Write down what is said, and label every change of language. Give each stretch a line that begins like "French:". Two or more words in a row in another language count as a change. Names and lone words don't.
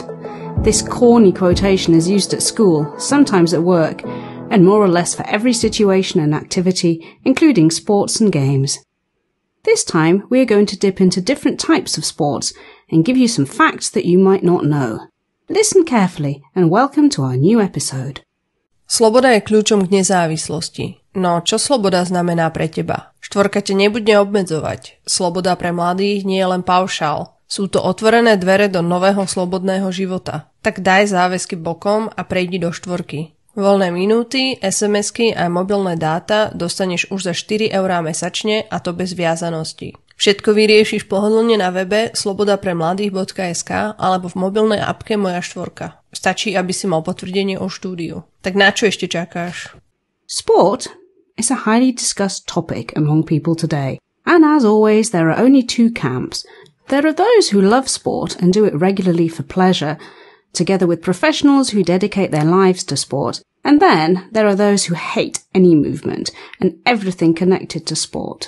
English: This corny quotation is used at school, sometimes at work, and more or less for every situation and activity, including sports and games. This time, we are going to dip into different types of sports and give you some facts that you might not know. Listen carefully and welcome to our new episode.
Slovak: Sloboda je kľúčom k nezávislosti. No, čo sloboda znamená pre teba? Štvorka ťa nebude obmedzovať. Sloboda pre mladých nie je len paušál. Sú to otvorené dvere do nového slobodného života. Tak daj záväzky bokom a prejdi do štvorky. Voľné minúty, SMS-ky a mobilné dáta dostaneš už za 4 eurá mesačne, a to bez viazanosti. Všetko vyriešiš pohodlne na webe slobodapremladých.sk alebo v mobilnej appke Moja štvorka. Stačí, aby si mal potvrdenie o štúdiu. Tak na čo ešte čakáš?
English: Sport is a highly discussed topic among people today. And as always, there are only two camps. There are those who love sport and do it regularly for pleasure, together with professionals who dedicate their lives to sport. And then there are those who hate any movement and everything connected to sport.